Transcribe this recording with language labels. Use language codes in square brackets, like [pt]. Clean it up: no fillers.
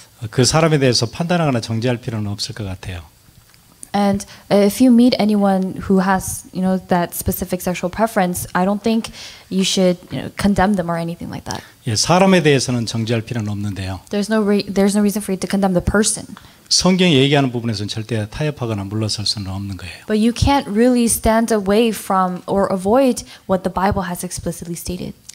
[ko] 그 사람에 대해서 판단하거나 정죄할 필요는 없을 것 같아요. [en] And if you meet anyone who has, that specific sexual preference, I don't think you should, condemn them or anything like that. [ko] 예, 사람에 대해서는 정죄할 필요는 없는데요. [en] There's no reason for you to condemn the person. [ko] 성경이 얘기하는 부분에서는 절대 타협하거나 물러설 수는 없는 거예요. [en] But you can't really stand away from or avoid what the Bible has explicitly stated.